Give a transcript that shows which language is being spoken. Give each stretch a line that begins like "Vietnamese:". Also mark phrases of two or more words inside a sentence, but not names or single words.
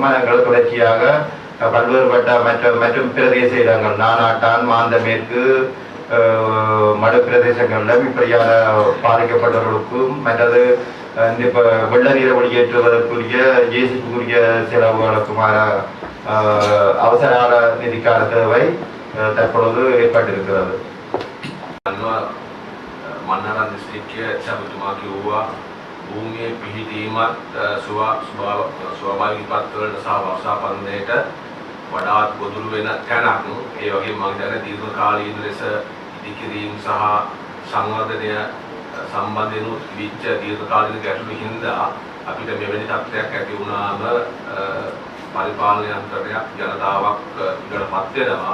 Tamil: நாங்கள் தொடர்ச்சியாக பல்வேறுபட்ட மற்றும் பிரதேச இடங்கள், நானாட்டான், மாந்த மேற்கு, மடு பிரதேசங்களில் இப்படியான பாதிக்கப்பட்டவர்களுக்கும் மற்றது இப்போ வெள்ள நீரை வெளியேற்றுவதற்குரிய JCBக்குரிய செலவுகளுக்குமான அவசர நிதிக்கான தேவை தற்பொழுது ஏற்பட்டிருக்கிறது.
Sinhala: මන්නරන් දිස්ත්‍රික්කය සැබතුමා කිව්වා භූමියේ පිහිටීමත් ස්වාභාවික විපත්වලට සහ වර්ෂාපතනයට වඩාත් ගොදුරු වෙන තැනක්. ඒ වගේම මම දැන දීර්ඝ කාලීන ලෙස ඉදිකිරීම සහ සංවර්ධනය සම්බන්ධයෙන් විච්ච දීර්ඝ කාලීන ගැටලු හින්දා අපිට මෙවැනි තත්ත්වයක් ඇති වුණාම පරිපාලන යන්ත්‍රයක් ජනතාවක් ඉඩපත් වෙනවා.